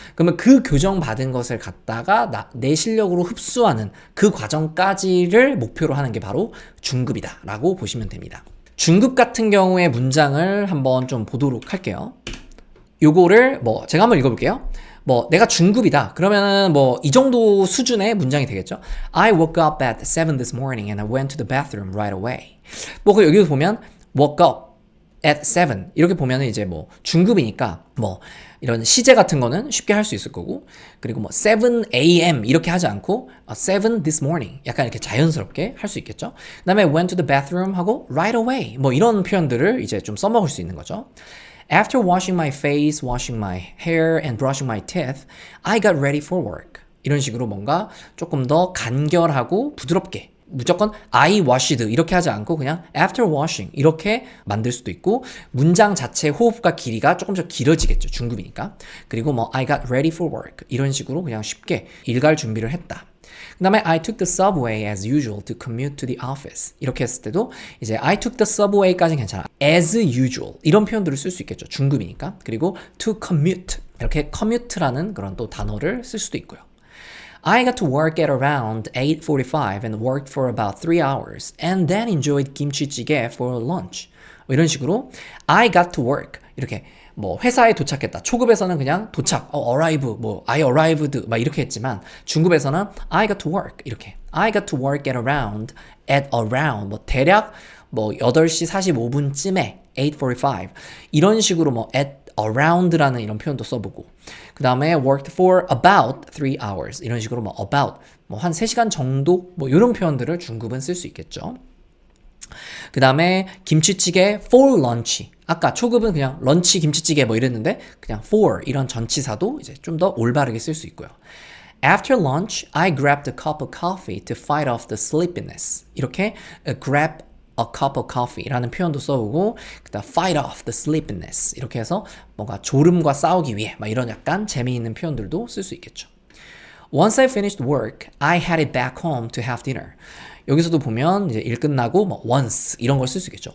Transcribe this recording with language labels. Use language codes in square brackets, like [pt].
[ko] 그러면 그 교정받은 것을 갖다가 내 실력으로 흡수하는 그 과정까지를 목표로 하는 게 바로 중급이다 라고 보시면 됩니다. 중급 같은 경우의 문장을 한번 좀 보도록 할게요. 요거를 뭐 제가 한번 읽어볼게요. 뭐 내가 중급이다. 그러면은 뭐 이 정도 수준의 문장이 되겠죠. [en] I woke up at 7 this morning and I went to the bathroom right away. [ko] 뭐 여기서 보면 [en] woke up at 7 [ko] 이렇게 보면은 이제 뭐 중급이니까 뭐 이런 시제 같은 거는 쉽게 할 수 있을 거고, 그리고 뭐 7 a.m. 이렇게 하지 않고 7 this morning 약간 이렇게 자연스럽게 할 수 있겠죠. 그 다음에 [en] went to the bathroom [ko] 하고 right away 뭐 이런 표현들을 이제 좀 써먹을 수 있는 거죠. [en] After washing my face, washing my hair, and brushing my teeth, I got ready for work. [ko] 이런 식으로 뭔가 조금 더 간결하고 부드럽게 무조건 I washed 이렇게 하지 않고 그냥 after washing 이렇게 만들 수도 있고, 문장 자체 호흡과 길이가 조금 더 길어지겠죠. 중급이니까. 그리고 뭐 [en] I got ready for work [ko] 이런 식으로 그냥 쉽게 일갈 준비를 했다. 그 다음에 [en] I took the subway as usual to commute to the office [ko] 이렇게 했을 때도 이제 [en] I took the subway [ko] 까지는 괜찮아. as usual 이런 표현들을 쓸 수 있겠죠. 중급이니까. 그리고 to commute 이렇게 commute라는 그런 또 단어를 쓸 수도 있고요. [en] I got to work at around 8:45 and worked for about 3 hours and then enjoyed kimchi jjigae for lunch. [ko] 이런 식으로 [en] I got to work [ko] 이렇게 뭐 회사에 도착했다. 초급에서는 그냥 도착, arrive, 뭐 I arrived 막 이렇게 했지만 중급에서는 I got to work 이렇게 [en] I got to work at around [ko] 뭐 대략 뭐 8시 45분쯤에 8:45 이런 식으로 뭐 at around라는 이런 표현도 써보고, 그 다음에 [en] worked for about 3 hours [ko] 이런 식으로 뭐 about 뭐 한 3시간 정도 뭐 이런 표현들을 중급은 쓸 수 있겠죠. 그 다음에 김치찌개 for lunch. 아까 초급은 그냥 런치 김치찌개 뭐 이랬는데 그냥 for 이런 전치사도 이제 좀 더 올바르게 쓸 수 있고요. [en] After lunch, I grabbed a cup of coffee to fight off the sleepiness. [ko] 이렇게 grab a cup of coffee라는 표현도 써보고, 그다음 [en] fight off the sleepiness [ko] 이렇게 해서 뭔가 졸음과 싸우기 위해 막 이런 약간 재미있는 표현들도 쓸 수 있겠죠. [en] Once I finished work, I headed back home to have dinner. [ko] 여기서도 보면 이제 일 끝나고 뭐 once 이런 걸 쓸 수 있겠죠.